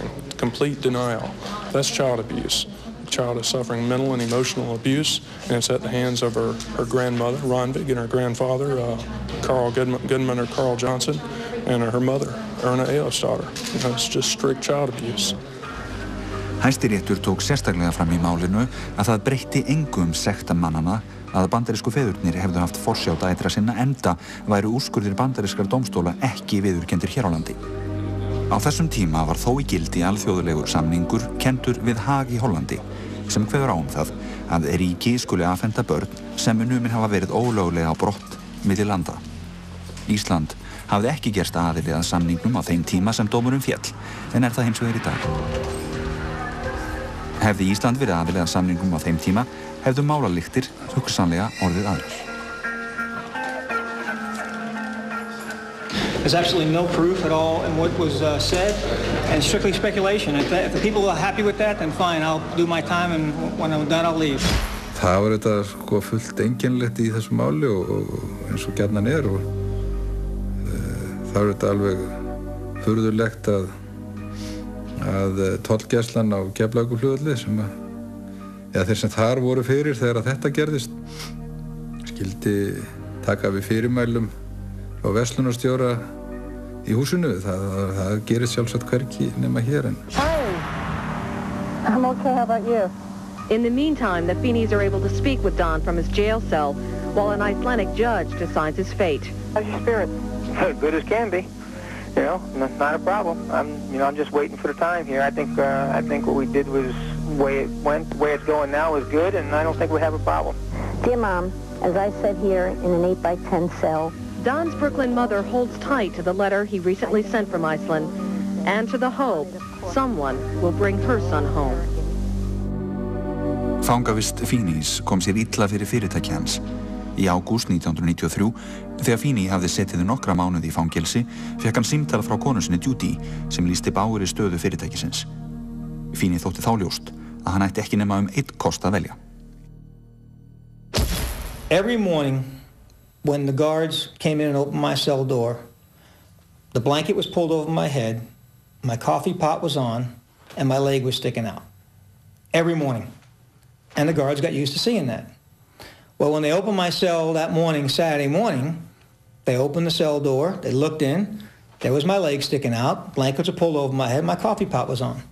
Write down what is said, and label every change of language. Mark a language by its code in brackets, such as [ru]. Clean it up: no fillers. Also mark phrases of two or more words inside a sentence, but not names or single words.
[en] Complete denial. That's child abuse. The child is suffering mental and emotional abuse, and it's at the hands of her grandmother, Ronvig, and her grandfather, Carl Goodman or Carl Johnson, and her mother, Erna Eosdóttir. It's just strict child abuse. [is] Hæstiréttur tók sérstaklega fram í málinu að það breytti engu sektarmannanna að bandarísku feðurnir hefðu haft forsjá dætra sinna enda væru úrskurðir bandarískra dómstóla ekki viðurkenndir hér á landi. Á þessum tíma var þó í gildi alþjóðlegur samningur kenndur við Haag í Hollandi sem kveður á það að ríki skuli afhenda börn sem numin hafa verið ólöglega á brott milli landa. Ísland hafði ekki gerst aðili að samningnum á þeim tíma sem dómurinn féll en það hins vegar í dag. Hefði Ísland verið aðili að samningnum á þeim tíma hefðu málalyktir hugsanlega orðið aðrar. [en] There's absolutely no proof at all in what was said, and strictly speculation. If the people are happy with that, then fine, I'll do my time, and when I'm done, I'll leave. [is] Það var þetta fullt einkennilegt í þessu máli og eins og gjarnan og það var þetta alveg furðulegt að tollgæslan á Keflavíkurflugvelli þeir sem þar voru fyrir þegar þetta gerðist skildi taka við fyrirmælum og verslunarstjóra í húsinu. Það gerist sjálfsagt hvergi nema hér. [en] Hi. I'm okay. How about you? In the meantime, the Feeneys are able to speak with Don from his jail cell while an Icelandic judge decides his fate. How's your spirit? Good as can be. You know, not a problem. I'm just waiting for the time here. I think what we did was the way it went, the way it's going now is good, and I don't think we have a problem. Dear Mom, as I said here in an 8x10 cell, Don's Brooklyn mother holds tight to the letter he recently sent from Iceland and to the hope someone will bring her son home. [is] Fangavist Feeneys kom sér illa fyrir fyrirtæki hans. Í ágúst 1993, þegar Feeney hafði setið nokkra mánuði í fangelsi, fékk hann símtal frá konu sinni Judy sem lýsti bágri stöðu fyrirtækisins. Feeney þótti þá ljóst að hann ætti ekki nema einn kost að velja. [en] Every morning when the guards came in and opened my cell door, the blanket was pulled over my head, my coffee pot was on, and my leg was sticking out. Every morning. And the guards got used to seeing that. Well, when they opened my cell that morning, Saturday morning, they opened the cell door, they looked in, there was my leg sticking out, blankets were pulled over my head, my coffee pot was on.